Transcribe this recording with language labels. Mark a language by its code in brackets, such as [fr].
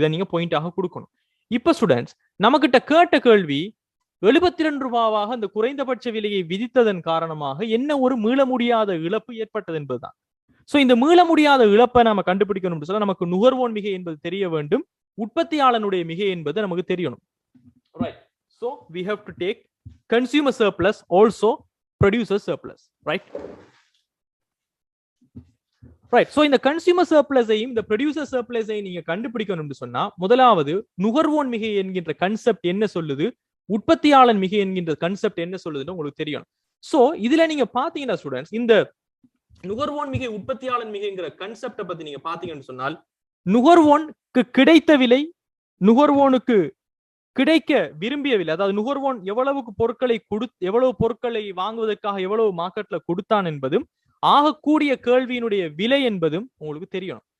[ta] இதை நீங்க பாயிண்டாக கொடுக்கணும். இப்ப ஸ்டூடெண்ட்ஸ் நம்ம கிட்ட கேட்ட கேள்வி 72 ரூபாவாக அந்த குறைந்தபட்ச விலையை விதித்ததன் காரணமாக என்ன ஒரு மீள முடியாத இழப்பு ஏற்பட்டது என்பதுதான். சோ இந்த மீள முடியாத இழப்பை நாம கண்டுபிடிக்கணும் சொல்ல நமக்கு நுகர்வோன் மிகை என்பது தெரிய வேண்டும், உற்பத்தியாளனுடைய மிகை என்பது நமக்கு தெரியணும். [en] Right. So we have to take consumer surplus also producer surplus, right? Right. [ta] So இந்த consumer surplus ஐயும் இந்த producer surplus ஐயும் நீங்க கண்டுபிடிக்கணும்னு சொன்னா முதலாவது நுகர்வோன் மிகை என்கின்ற கான்செப்ட் என்ன சொல்லுது, உற்பத்தியாளன் மிகை என்கின்ற கான்செப்ட் என்ன சொல்லுதுன்னு உங்களுக்கு தெரியணும். சோ இதுல நீங்க பாத்தீங்கன்னா ஸ்டூடெண்ட்ஸ் இந்த நுகர்வோன் மிகை உற்பத்தியாளன் மிகைங்கிற கான்செப்டை பத்தி நீங்க பாத்தீங்கன்னு சொன்னால் நுகர்வோனுக்கு கிடைத்த விலை, நுகர்வோனுக்கு கிடைக்க விரும்பிய விலை, அதாவது நுகர்வோன் எவ்வளவுக்கு பொருட்களை எவ்வளவு பொருட்களை வாங்குவதற்காக எவ்வளவு மார்க்கெட்ல கொடுத்தான் என்பதும் ஆகக்கூடிய கேள்வியினுடைய விலை என்பதும் உங்களுக்கு தெரியணும்.